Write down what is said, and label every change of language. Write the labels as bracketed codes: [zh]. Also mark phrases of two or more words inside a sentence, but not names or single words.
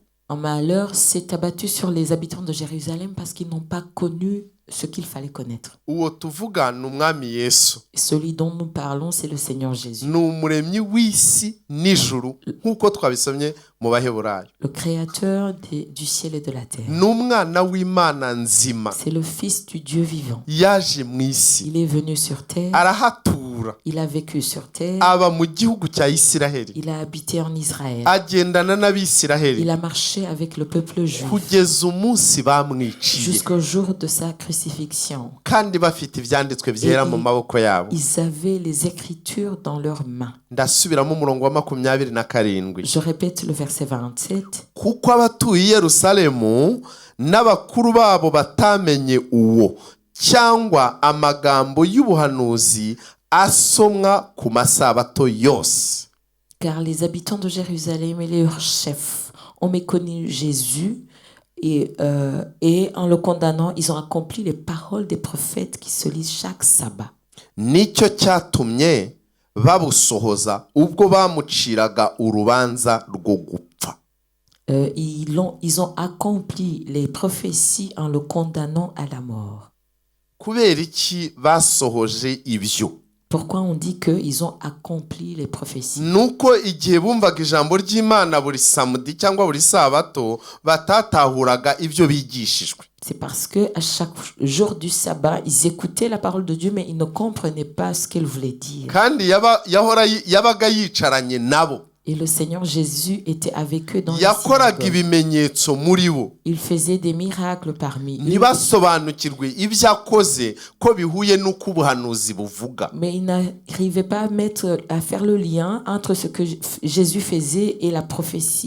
[fr] Un malheur s'est abattu sur les habitants de Jérusalem parce qu'ils n'ont pas connu ce qu'il fallait connaître. [rw] Uwo tuvuga ni umwami Yesu. [fr] Celui dont nous parlons, c'est le Seigneur Jésus. [rw] Ni umuremyi w'isi n'ijuru nk'uko twabisomye mu Baheburayo. [fr] Le créateur du ciel et de la terre. [rw] Ni umwana w'Imana nzima. [fr] C'est le fils du Dieu vivant. [rw] Yaje mu isi. [fr] Il est venu sur terre. [rw] Arahatura. [fr] Il a vécu sur terre. [rw] Aba mu gihugu cya Isiraheli. [fr] Il a habité en Israël. [rw] Agendana n'Abisiraheli. [fr] Il a marché avec le peuple juif. [rw] Kugeza umunsi bamwiciye. [fr] Jusqu'au jour de sa crucifixion. [rw] Kandi bafite ibyanditswe byera mu maboko yabo. [fr] Ils avaient les écritures dans leurs mains. [rw] Ndasubiramo umurongo wa 27. [fr] Je répète le verset 27. [rw] Kuko abatuye i Yerusalemu n'abakuru babo batamenye uwo cyangwa amagambo y'ubuhanuzi asomwa ku masabato yose. [fr] Car les habitants de Jérusalem et leurs chefs ont méconnu Jésus Et en le condamnant, ils ont accompli les paroles des prophètes qui se lisent chaque sabbat. [rw] nicyo cyatumye babusohoza ubwo bamuciraga urubanza rwo gupfa. [fr] Ils ont accompli les prophéties en le condamnant à la mort. [rw] Kubera iki basohoje ibyo? [fr] Pourquoi on dit qu'ils ont accompli les prophéties? [rw] Nuko igihe bumvaga ijambo ry'Imana buri samedi cyangwa buri sabato batatahuraga ibyo bigishijwe. [fr] C'est parce que à chaque jour du sabbat, ils écoutaient la parole de Dieu, mais ils ne comprenaient pas ce qu'elle voulait dire. [rw] Kandi yabaga yicaranye nabo. [fr] Et le Seigneur Jésus était avec eux dans les [rw] yakoraga [fr] synagogues. [rw] ibimenyetso muri bo. [fr] Il faisait des miracles parmi eux. [rw] Ntibasobanukirwe ibyo akoze ko bihuye n'uko ubuhanuzi buvuga. [fr] Mais ils n'arrivaient pas à faire le lien entre ce que Jésus faisait et la prophétie.